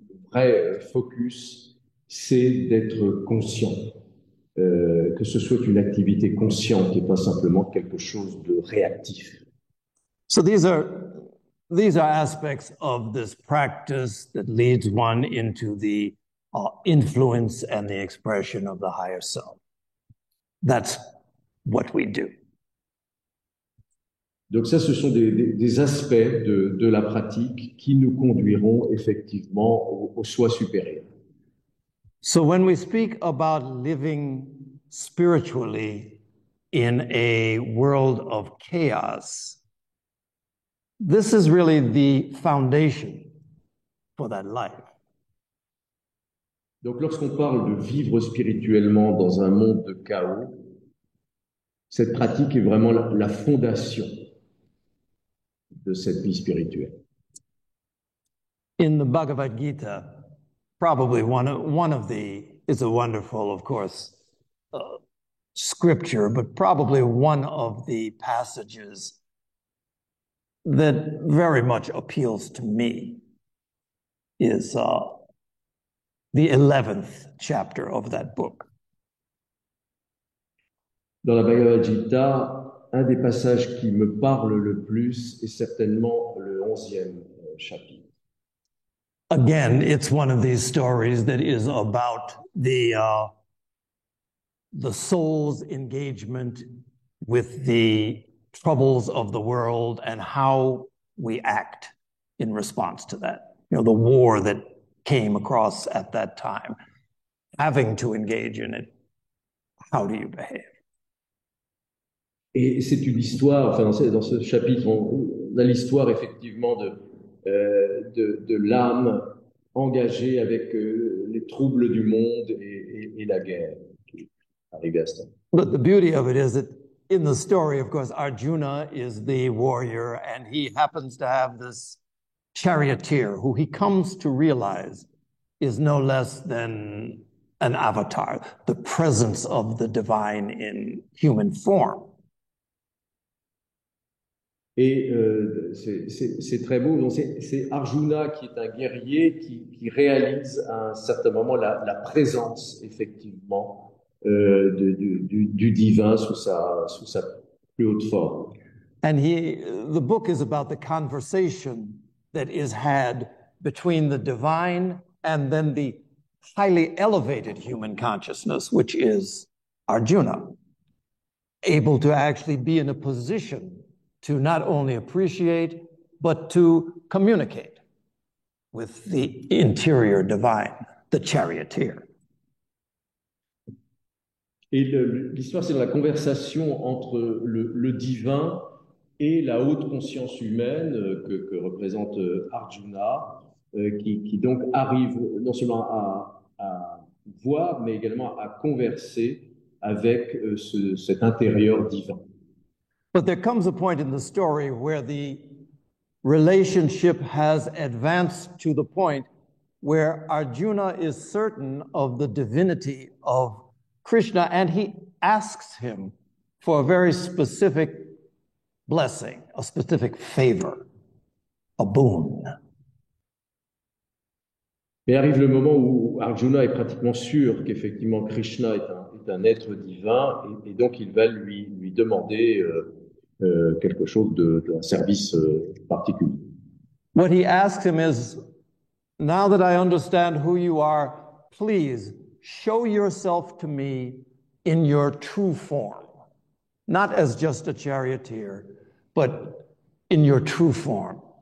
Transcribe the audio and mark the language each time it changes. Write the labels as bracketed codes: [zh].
[fr] vrai focus, c'est d'être conscient, que ce soit une activité consciente et pas simplement quelque chose de réactif. [en] So these are aspects of this practice that leads one into the influence and the expression of the higher self. That's what we do. [fr] Donc ça, ce sont des aspects de la pratique qui nous conduiront effectivement au soi supérieur. [en] So when we speak about living spiritually in a world of chaos, this is really the foundation for that life. [fr] Donc lorsqu'on parle de vivre spirituellement dans un monde de chaos, cette pratique est vraiment la fondation de cette vie spirituelle. [en] In the Bhagavad Gita, probably one of the, it's a wonderful, of course, scripture, but probably one of the passages that very much appeals to me is the 11th chapter of that book. [fr] Dans la Bhagavad Gita, un des passages qui me parle le plus est certainement le 11e chapitre. [en] Again, it's one of these stories that is about the soul's engagement with the troubles of the world and how we act in response to that. You know, the war that came across at that time, having to engage in it. How do you behave? [fr] Et c'est une histoire, enfin dans ce chapitre, on a l'histoire effectivement de l'âme engagée avec les troubles du monde et la guerre qui arrivait à ce temps. [en] But the beauty of it is that in the story, of course, Arjuna is the warrior, and he happens to have this charioteer who he comes to realize is no less than an avatar, the presence of the divine in human form. [fr] Et c'est très beau. Donc c'est Arjuna qui est un guerrier qui réalise à un certain moment la présence effectivement du divin sous sa plus haute forme. [en] And the book is about the conversation that is had between the divine and then the highly elevated human consciousness, which is Arjuna, able to actually be in a position to not only appreciate, but to communicate with the interior divine, the charioteer. [fr] Et l'histoire, c'est dans la conversation entre le divin et la haute conscience humaine que représente Arjuna, qui donc arrive non seulement à voir, mais également à converser avec cet intérieur divin. [en] But there comes a point in the story where the relationship has advanced to the point where Arjuna is certain of the divinity of Krishna, and he asks him for a very specific blessing, a specific favor, a boon. [fr] Mais arrive le moment où Arjuna est pratiquement sûr qu'effectivement Krishna est un être divin, et donc il va lui demander quelque chose d'un service particulier. [en] What he asks him is, now that I understand who you are, please show yourself to me in your true form, not as just a charioteer, but in your true form.